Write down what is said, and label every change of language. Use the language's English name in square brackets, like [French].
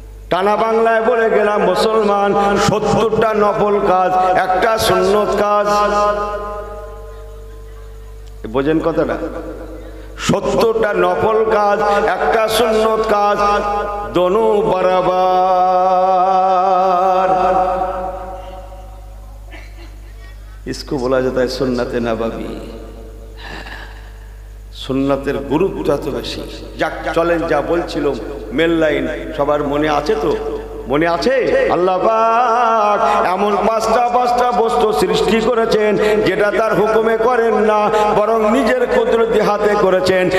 [Bangla] টানা বাংলায় বলে গেলাম মুসলমান ৭০টা নফল কাজ, একটা সুন্নত কাজ। বোঝেন কথাটা? ৭০টা নফল কাজ, একটা সুন্নত কাজ, [Hindi] দোনো बराबर। इसको बोला जाता है सुन्नते नबवी। [Bangla] সুন্নাতের গুরুত্ব এত বেশি। যাক চলেন, যা বলছিল মেল লাইন সবার মনে আছে তো? মনে আছে? আল্লাহ পাক এমন পাঁচটা বস্তু সৃষ্টি করেছেন যেটা তার হুকুমে করেন না, বরং নিজের কুদরতি হাতে করেছেন।